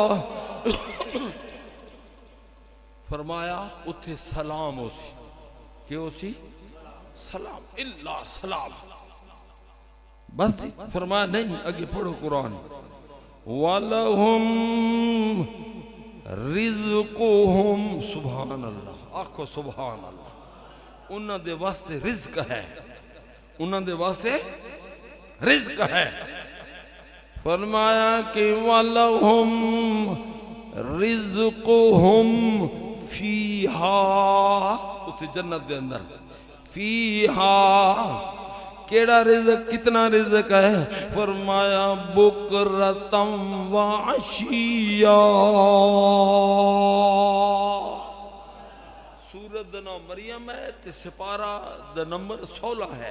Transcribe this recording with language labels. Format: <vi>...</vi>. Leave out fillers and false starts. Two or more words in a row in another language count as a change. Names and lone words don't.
<pa>فرمایا اتھے سلام ہو سی، کہ ہو سی؟ سلام، اللہ سلام بس۔ فرمایا نہیں، اگے پڑھو قرآن،</pa> <ar>وَلَهُمْ رِزْقُهُمْ، سبحان اللہ،</ar> <pa>آکھو</pa> <ar>سبحان اللہ۔</ar> <pa>انہاں دے واسطے رزق ہے، انہاں دے واسطے رزق ہے۔ فرمایا کہ</pa> <ar>وَلَهُمْ رِزْقُهُمْ فِيهَا،</ar> <pa>اس جنت دے اندر، فِيهَا کیڑا رزق کتنا رزق ہے؟</pa> <ar>فرمایا بکرتم و عشیا.</ar> <pa>سورت دا نام مریم ہے تے سپارہ دا نمبر 16 ہے.</pa>